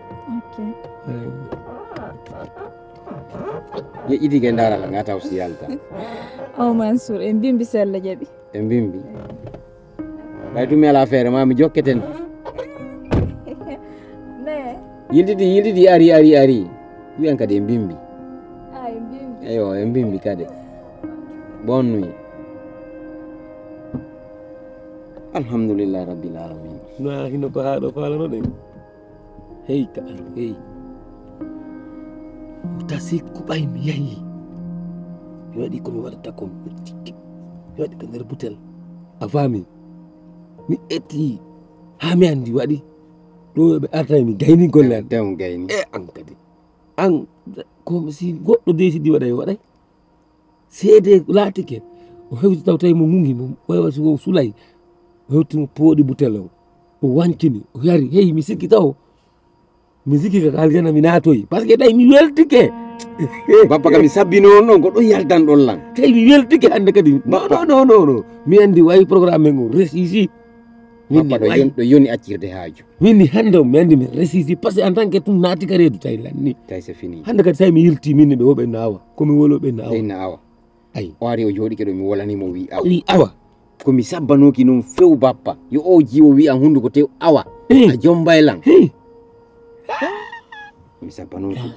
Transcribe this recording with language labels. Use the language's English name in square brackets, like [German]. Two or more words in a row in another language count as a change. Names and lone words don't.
[Fula] yeƴƴitike darala nga taw si yalta Mansour en bimbi sella jaɓi en bimbi ɓay tumi ala feere ma mi jokketen yildidi ari wiyan kadi en bimbi eyo en bimbi kadi [French] bon nuit [Arabic] alhamdulillah rabbil alamin [Fula] no hino ko ha ɗo falano ɗen hey ka hey tasi kuɓay mi yahi mi waɗi komi waɗata ko mi waɗi ko nder butel a faami mi etti ha mi andi waɗi ɗo ɓe artay mi gayni golle an tew gayni e an kadi an ko si goɗɗo desidi waɗay waɗay seede laatike o hewti taw tawi mo gungi mo wawa so sulay o hewti mo pooɗi butel o o wancini o yari hey mi sikki taw mi sikki ka aljana mi naatoyi [French] par ce que [Fula] ɗay mi weltike bappa kam mi sabbino on ɗon ko ɗo yaltan ɗon lan tawi mi weltike hande kadi non mi andi wayi programme men o réussi bappa ɗo yoni accirde haaju minni hande o mi andi mi réussi [French] par ce que en tant que [Fula] tum naati ka reedu tawi lanni [French] tawi c'est fini [Fula] hande kadi tawi mi yilti minne ɓe woɓe nawa komi wolo ɓe nawa ayi o ari o jooɗike ɗo mi wolanimo wi awa wi awa komi sabbanoki noon few bappa yo o jiwo wi an hunduko tew awa a jombaylan mi sabbanoki